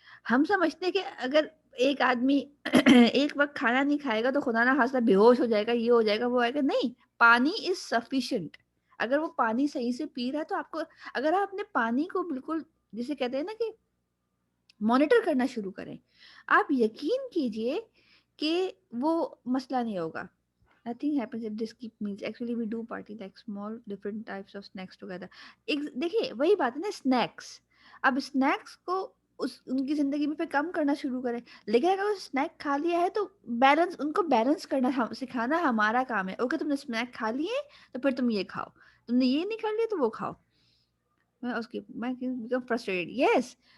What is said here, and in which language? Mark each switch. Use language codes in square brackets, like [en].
[ur] ہم سمجھتے ہیں کہ اگر ایک آدمی ایک وقت کھانا نہیں کھائے گا تو خدا نہ خاصہ بے ہوش ہو جائے گا, یہ ہو جائے گا, وہ آئے گا. نہیں, پانی [en] Is sufficient. [ur] اگر وہ پانی صحیح سے پی رہا ہے تو آپ کو, اگر آپ اپنے پانی کو بالکل جسے کہتے ہیں نا کہ مانیٹر کرنا شروع کریں, آپ یقین کیجئے کہ وہ مسئلہ نہیں ہوگا. [en] Nothing happens if they skip meals. Actually, we do party like small different types of snacks together. [ur] دیکھیے وہی بات ہے نا, اسنیکس. اب اسنیکس کو ان کی زندگی میں پہ کم کرنا شروع کریں, لیکن اگر وہ اسنیک کھا لیا ہے تو بیلنس, ان کو بیلنس کرنا سکھانا ہمارا کام ہے. اوکے, تم نے اسنیک کھا لیے تو پھر تم یہ کھاؤ, تم نے یہ نہیں کر لیا تو وہ کھاؤ. میں فرسٹریٹڈ. یس,